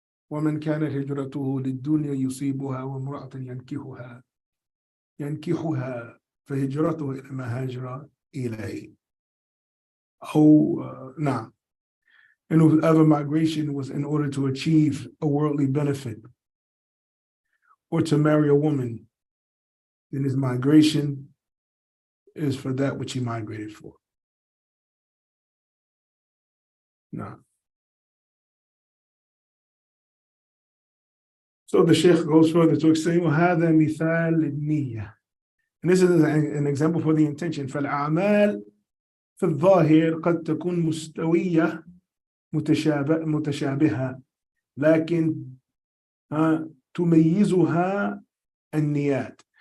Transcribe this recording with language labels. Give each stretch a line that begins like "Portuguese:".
Arabic: ومن كان هجرته للدنيا يصيبها وامرأة ينكحها فهجرته إلى ما هاجر إليه. نعم.
English: And whoever migration was in order to achieve a worldly benefit or to marry a woman, then his migration is for that which he migrated for. Now, so the Sheikh goes further to explain,
Arabic: وهذا مثال للنية.
English: And this is an example for the intention.
Arabic: فالأعمال في الظاهر قد تكون مستوية متشابهة لكن تميزها النيات.